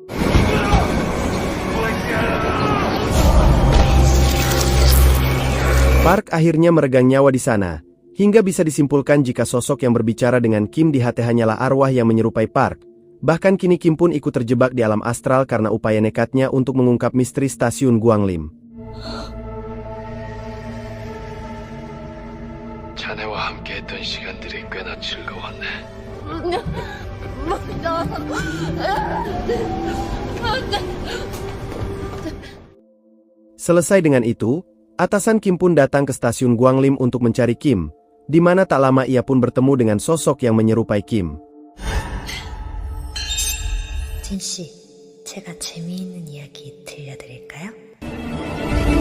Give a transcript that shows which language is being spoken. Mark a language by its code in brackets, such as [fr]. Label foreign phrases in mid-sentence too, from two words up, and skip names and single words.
[id] Park akhirnya meregang nyawa di sana, hingga bisa disimpulkan jika sosok yang berbicara dengan Kim di HT hanyalah arwah yang menyerupai Park. Bahkan kini Kim pun ikut terjebak di alam astral karena upaya nekatnya untuk mengungkap misteri stasiun Gwanglim. [ko] 자네와 함께했던 시간들이 꽤나 즐거웠네. [id] Selesai dengan itu, atasan Kim pun datang ke stasiun Gwanglim untuk mencari Kim, di mana tak lama ia pun bertemu dengan sosok yang menyerupai Kim. [ko] 진 씨, 제가 재미있는 이야기 들려드릴까요?